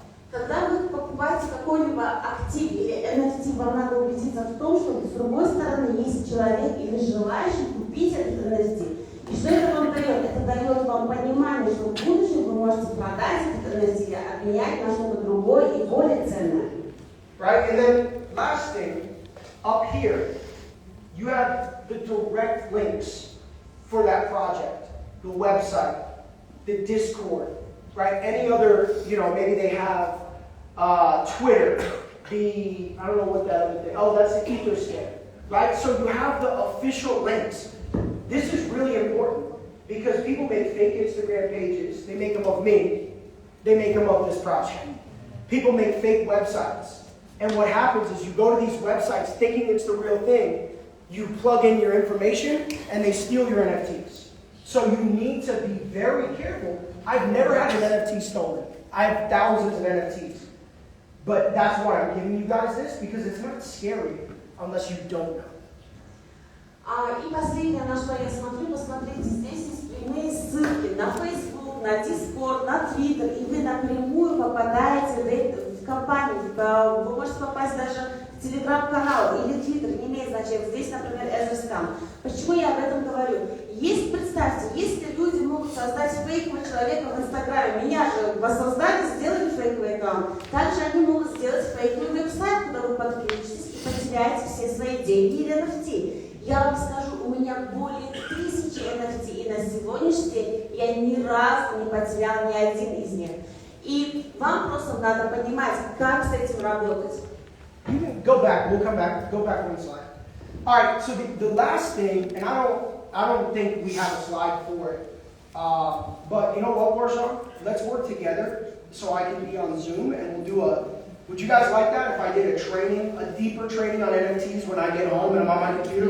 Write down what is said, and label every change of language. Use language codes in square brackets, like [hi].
[ru] Когда вы покупаете какой-либо актив или NFT, вам надо убедиться в том, что с другой стороны есть человек или желающий купить этот NFT. И что это вам дает? Это дает вам понимание, что в будущем вы можете продать этот NFT или обменять на что-то другое и более ценное. [en] Right, and then last thing, up here, you have the direct links for that project, the website, the Discord, right? Any other, maybe they have Twitter, I don't know what that other thing, that's the Etherscan, right? So you have the official links. This is really important because people make fake Instagram pages. They make them of me. They make them of this project. People make fake websites. And what happens is you go to these websites thinking it's the real thing. You plug in your information and they steal your NFTs. So you need to be very careful. I've never had an NFT stolen. I have thousands of NFTs. But that's why I'm giving you guys this, because it's not scary unless you don't know. [ru] И последнее, на что я смотрю, посмотрите, здесь есть прямые ссылки на Facebook, на Discord, на Twitter, и вы напрямую попадаете в компанию, вы можете попасть даже в Telegram-канал или Twitter, не имеет значения. Здесь, например, Эзерскам. Почему я об этом говорю? Представьте, если люди могут создать фейкового человека в Инстаграме, меня же воссоздали, сделали фейковый аккаунт, также они могут сделать фейковый веб-сайт, куда вы подключитесь и потеряете все свои деньги или NFT. Я вам скажу, у меня более 1000 NFT, и на сегодняшний день я ни разу не потерял ни один из них. И вам просто надо понимать, как с этим работать. [en] Go back, we'll come back, go back one slide. All right, so the last thing, and I don't think we have a slide for it, but you know what, Warshaw? Let's work together so I can be on Zoom and we'll do would you guys like that if I did a deeper training on NFTs when I get home and I'm on my computer?